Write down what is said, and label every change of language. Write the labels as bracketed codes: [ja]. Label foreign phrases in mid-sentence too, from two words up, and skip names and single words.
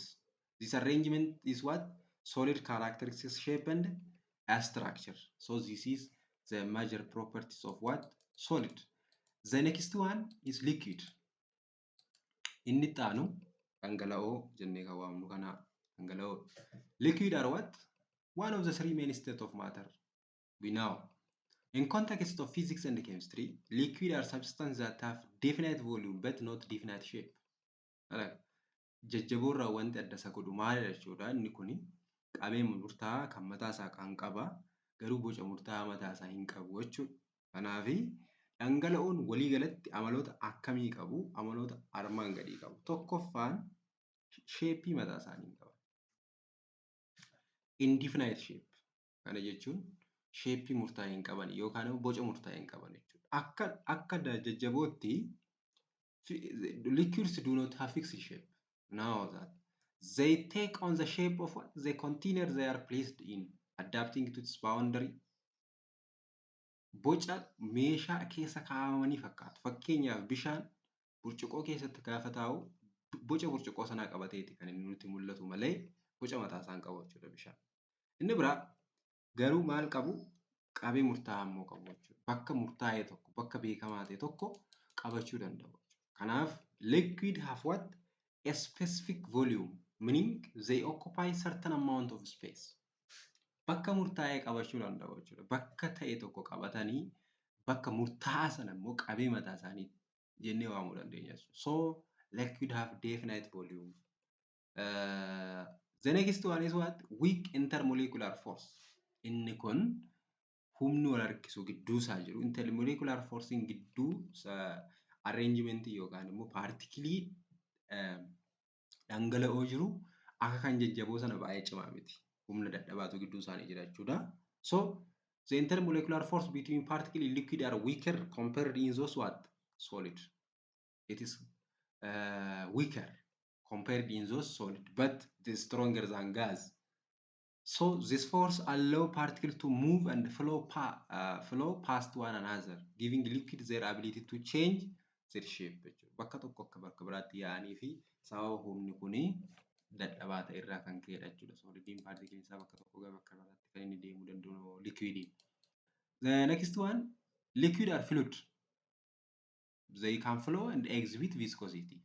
[en] This arrangement is what? Solid characteristics, shape and structure. So this is the major properties of what? Solid. The next one is liquid. [om] Inni taanu dhangala'oo jennee kan waamnu kana dhangala'oo. [en] Liquid are what? One of the three main states of matter. We know. In context of physics and chemistry, liquid are substances that have definite volume but not definite shape. [om] Jajjaboorraa wanti adda isa godhu maalidha jechuudha. Inni kuni qabeema murtaa'aa kan mataa isaa kan qaba garuu boca murtaa'aa mataa isaa hin qabu jechuudha. Kanaafi dhangala'oon walii galatti amaloota akkamii qabu? Amaloota armaan gadii qabu. Tokkoffaan sheepii mataa isaanii qaban. [en] Indefinite shape. [om] Kana jechuun sheepii murtaa'aa hin qaban yookaan boca murtaa'aa hin qaban jechuudha. Akka jajjabootti [en] liquids do not have fixed shape. Now that they take on the shape of what? The container they are placed in, adapting to its boundary. [om] Boca meeshaa keessa kaa'amanii fakkaatu. Fakkeenyaaf bishaan burcuqqoo keessatti gaafa taa'u boca burcuqqoo sanaa qabateeti kan inni nutti mul'atu malee boca mataa isaan qabu jechuudha bishaan. Inni biraa garuu maal qabu? Qabee murtaa'aa immoo qabu jechuudha. Bakka murtaa'ee tokko, bakka beekamaa ta'e tokko qabachuu danda'u. [en] Kanaaf liquid have what? A specific volume, meaning they occupy certain amount of space. [om] Bakka murtaa'ee qabachuu danda'u jechuudha. Bakka ta'e tokko qabatanii bakka murtaa'aa sana immoo qabee mataa isaanii jennee waamuu dandeenya. [en] So liquid have definite volume. The next one is what? Weak intermolecular force. [om] Inni kun humni wal harkisu gidduu isaa jiru. [en] Intermolecular force [om] gidduu arrangement yookaan immoo particle dhangala'oo jiru akka kan jajjaboo sana baay'ee cimaa miti. Humna dadhabaatu gidduu isaanii jira jechuudha. [en] So the intermolecular force between particle and liquid are weaker compared in those what? Solid. It is weaker compared in those solid, but it is stronger than gas. So this force allow particles to move and flow past one another, giving liquid their ability to change their shape. [om] Bakka tokko akka bakka biraatti yaa'anii fi sababa humni kuni dadhabaa ta'e irraa kan ka'edha jechuudha. Solidiin partikiliin isaa bakka tokko gara bakka biraatti kan inni deemuu danda'u liquidiin. [en] The next one, liquid are fluid. They can flow and exhibit viscosity.